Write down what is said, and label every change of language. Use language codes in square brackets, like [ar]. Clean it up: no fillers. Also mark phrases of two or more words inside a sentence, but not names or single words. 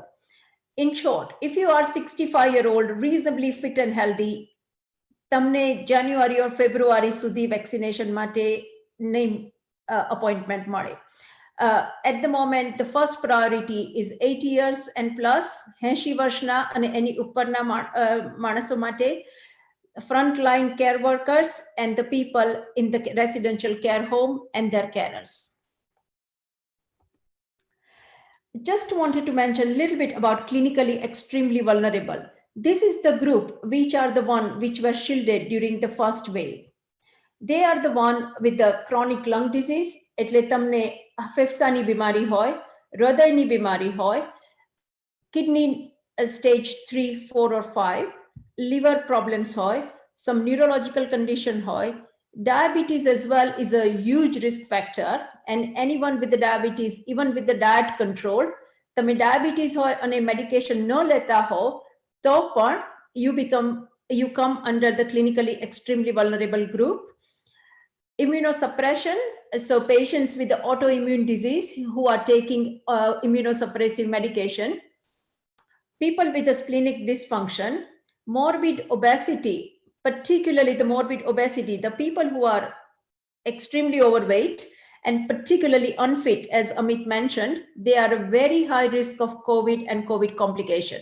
[en] In short, if you are 65-year-old, reasonably fit and healthy, તમને January or February સુધી vaccination માટે appointment મળે. At the moment, the first priority is 80 years and plus, [gu] 80 વર્ષના અને એની ઉપરના માણસો માટે, [en] frontline care workers and the people in the residential care home and their carers. Just wanted to mention a little bit about clinically extremely vulnerable. This is the group which are the one which were shielded during the first wave. They are the one with the chronic lung disease, [gu] એટલે તમને ફેફસાની બીમારી હોય, હૃદયની બીમારી હોય, [en] kidney stage 3, 4 or 5, liver problems હોય, some neurological condition હોય, diabetes as well is a huge risk factor, and anyone with the diabetes, even with the diet control, [gu] તમે diabetes હોય અને medication ન લેતા હો, તો પણ [en] you come under the clinically extremely vulnerable group. Immunosuppression, so patients with the autoimmune disease who are taking immunosuppressive medication, people with a splenic dysfunction, morbid obesity, particularly the morbid obesity, the people who are extremely overweight and particularly unfit, as Amit mentioned, they are a very high risk of COVID and COVID complication.